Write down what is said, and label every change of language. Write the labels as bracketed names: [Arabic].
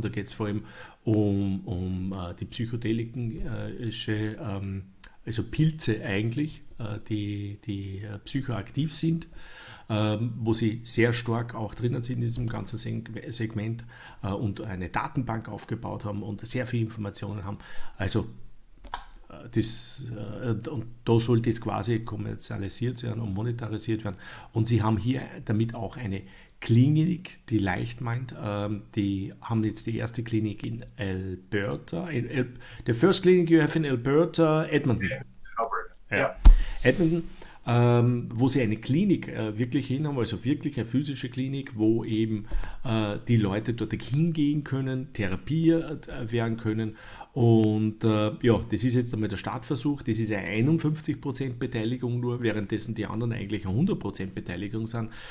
[German] Da geht es vor allem um die psychedelische, also Pilze eigentlich, die psychoaktiv sind, wo sie sehr stark auch drinnen sind in diesem ganzen Segment und eine Datenbank aufgebaut haben und sehr viele Informationen haben. Also und da soll das quasi kommerzialisiert werden und monetarisiert werden. Und sie haben hier damit auch eine Klinik, die leicht meint. Die haben jetzt die erste Klinik in Alberta. [English] The first clinic you have in Alberta, Edmonton. [German] Ja. Edmonton, wo sie eine Klinik wirklich hin haben, also wirklich eine physische Klinik, wo eben die Leute dort hingehen können, therapiert werden können. Und das ist jetzt einmal der Startversuch. Das ist eine 51% Beteiligung nur, währenddessen die anderen eigentlich eine 100% Beteiligung sind.